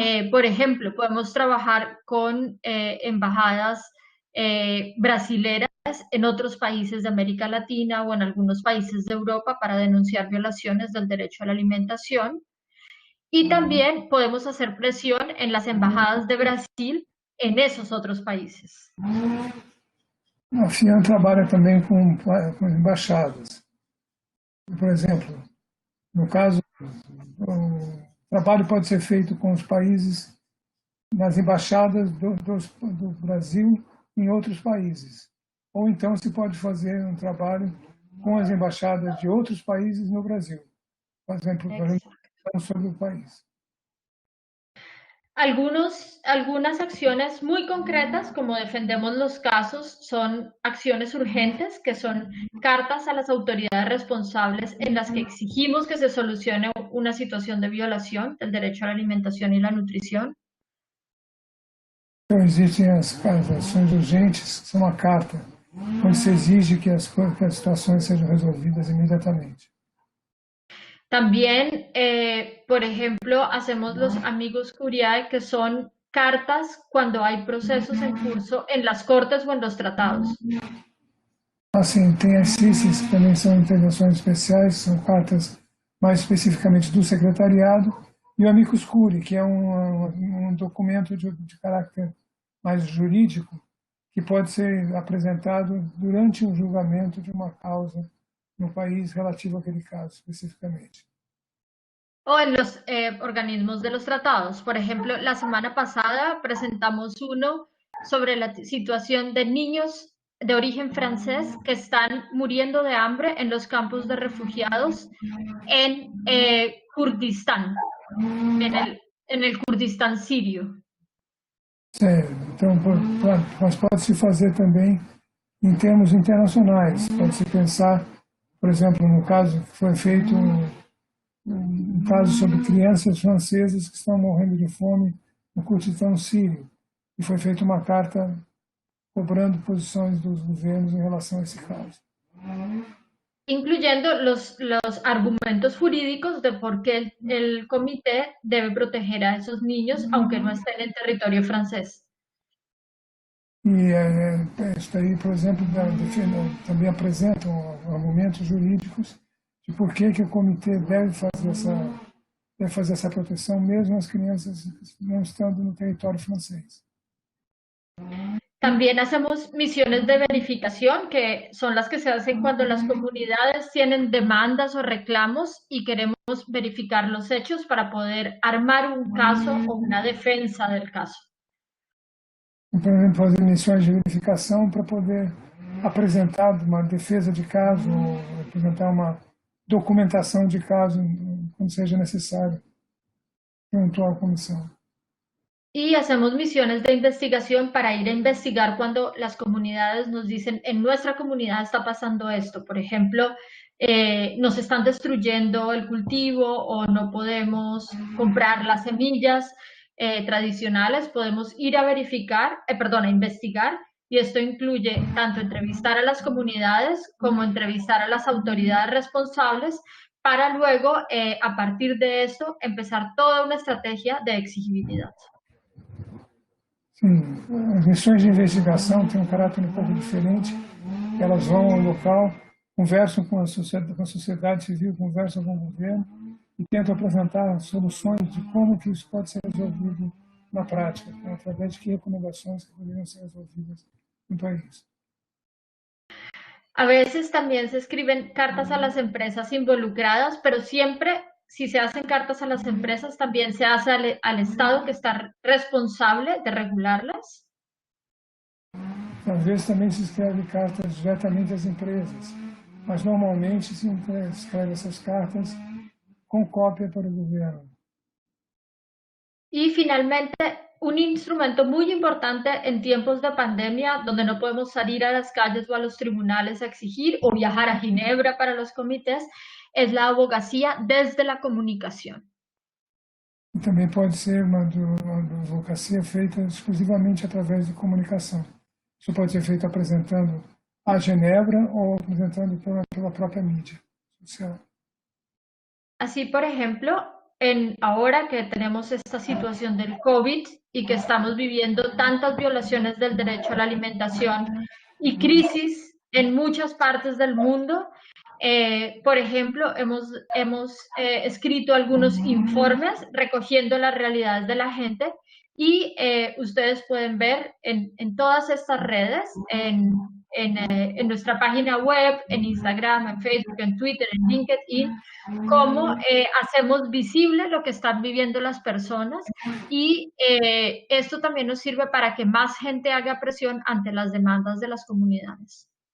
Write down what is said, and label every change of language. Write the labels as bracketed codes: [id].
[es] Por ejemplo, podemos trabajar con embajadas brasileras en otros países de América Latina o en algunos países de Europa para denunciar violaciones del derecho a la alimentación. Y también podemos hacer presión en las embajadas de Brasil en esos otros países. [pt] A FIAN trabalha também com embaixadas. Por exemplo, no caso, o trabalho pode ser feito com os países, nas embaixadas do Brasil em outros países. Ou então se pode fazer um trabalho com as embaixadas de outros países no Brasil, por exemplo, sobre o país. [es] Algunas acciones muy concretas, como defendemos los casos, son acciones urgentes, que son cartas a las autoridades responsables en las que exigimos que se solucione una situación de violación del derecho a la alimentación y la nutrición. [pt] Então, existem as ações urgentes, que são uma carta, onde se exige que as situações sejam resolvidas imediatamente. [es] También, por ejemplo, hacemos los amigos curiae, que son cartas cuando hay procesos en curso en las cortes o en los tratados. [pt] Assim, tem as CICES, que também são intervenções especiais, são cartas mais especificamente do secretariado, e o amicus curiae, que é um documento de caráter mais jurídico, que pode ser apresentado durante o julgamento de uma causa no país relativo àquele caso especificamente. [es] O en los organismos de los tratados. Por ejemplo, la semana pasada presentamos uno sobre la situación de niños de origen francés que están muriendo de hambre en los campos de refugiados en Kurdistán, en el Kurdistán sirio. [pt] Sério. Então, mas pode-se fazer também em termos internacionais. Pode-se pensar, por exemplo, no caso que foi feito um caso sobre crianças francesas que estão morrendo de fome no Kurdistão sírio. E foi feita uma carta cobrando posições dos governos em relação a esse caso. [es] Incluyendo los argumentos jurídicos de por qué el comité debe proteger a esos niños, aunque no estén en territorio francés. [pt] E isso aí, por exemplo, também apresentam argumentos jurídicos de por que o comitê deve fazer essa proteção, mesmo as crianças não estando no território francês. [es] También hacemos misiones de verificación, que son las que se hacen cuando las comunidades tienen demandas o reclamos y queremos verificar los hechos para poder armar un caso o una defensa del caso. [pt] Por exemplo, fazer missões de verificação para poder apresentar uma defesa de caso, ou apresentar uma documentação de caso, quando seja necessário, junto à comissão. [es] Y hacemos misiones de investigación para ir a investigar cuando las comunidades nos dicen, en nuestra comunidad está pasando esto. Por ejemplo, nos están destruyendo el cultivo o no podemos comprar las semillas tradicionales. Podemos ir a a investigar, y esto incluye tanto entrevistar a las comunidades como entrevistar a las autoridades responsables para luego, a partir de esto, empezar toda una estrategia de exigibilidad. [pt] Sim, as missões de investigação têm um caráter um pouco diferente. Elas vão ao local, conversam com a sociedade civil, conversam com o governo e tentam apresentar soluções de como que isso pode ser resolvido na prática, através de que recomendações que poderiam ser resolvidas no país. [es] A veces también se escriben cartas a las empresas involucradas, pero siempre, si se hacen cartas a las empresas, también se hace al Estado, que está responsable de regularlas. [pt] Às vezes também se escreve cartas diretamente às empresas, mas normalmente se escreve essas cartas com cópia para o governo. [es] Y finalmente, un instrumento muy importante en tiempos de pandemia, donde no podemos salir a las calles o a los tribunales a exigir o viajar a Ginebra para los comités, es la abogacía desde la comunicación. [pt] E também pode ser uma advocacia feita exclusivamente através de comunicação. Isso pode ser feito apresentando a Genebra ou apresentando pela própria mídia social. [es] Así, por ejemplo, ahora que tenemos esta situación del COVID y que estamos viviendo tantas violaciones del derecho a la alimentación y crisis en muchas partes del mundo, por ejemplo, hemos escrito algunos informes recogiendo las realidades de la gente, y ustedes pueden ver en todas estas redes, en nuestra página web, en Instagram, en Facebook, en Twitter, en LinkedIn, cómo hacemos visible lo que están viviendo las personas, y esto también nos sirve para que más gente haga presión ante las demandas de las comunidades.